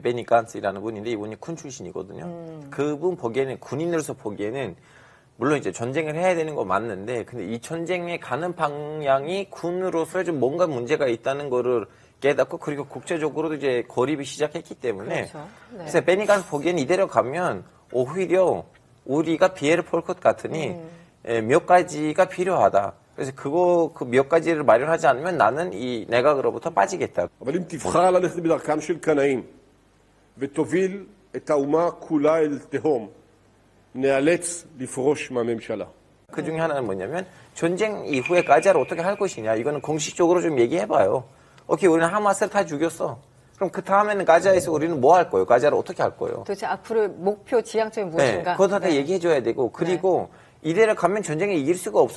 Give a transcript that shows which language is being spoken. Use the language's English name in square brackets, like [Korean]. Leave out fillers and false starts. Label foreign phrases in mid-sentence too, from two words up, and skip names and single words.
[Korean] 베니 간츠라는 분인데 이분이 군 출신이거든요. 그분 보기에는 군인으로서 보기에는 물론 이제 전쟁을 해야 되는 거 맞는데 근데 이 전쟁에 가는 방향이 군으로서 좀 뭔가 문제가 있다는 거를 깨닫고 그리고 국제적으로도 이제 고립이 시작했기 때문에 그렇죠. 네. 그래서 베니 간츠 보기에는 이대로 가면 오히려 우리가 피해를 볼 것 같으니 몇 가지가 필요하다. 그래서 그 몇 가지를 마련하지 않으면 나는 이 내각으로부터 빠지겠다. [Hebrew] אבל אם תבחר ללכת בדרכם של קנאים ותוביל את האומה כולה אל תהום, נאלץ לפרוש מהממשלה. [Korean] 그 중에 하나는 뭐냐면 전쟁 이후에 가자를 어떻게 할 것이냐. 이거는 공식적으로 좀 얘기해봐요. 오케이, 우리는 하마스를 다 죽였어. 그럼 그 다음에는 가자에서 우리는 뭐 할 거예요? 가자를 어떻게 할 거예요? 도대체 앞으로 목표, 지향점이 무엇인가? 네, 그것도 다 얘기해줘야 되고 그리고 이대로 가면 전쟁에 이길 수가 없어요.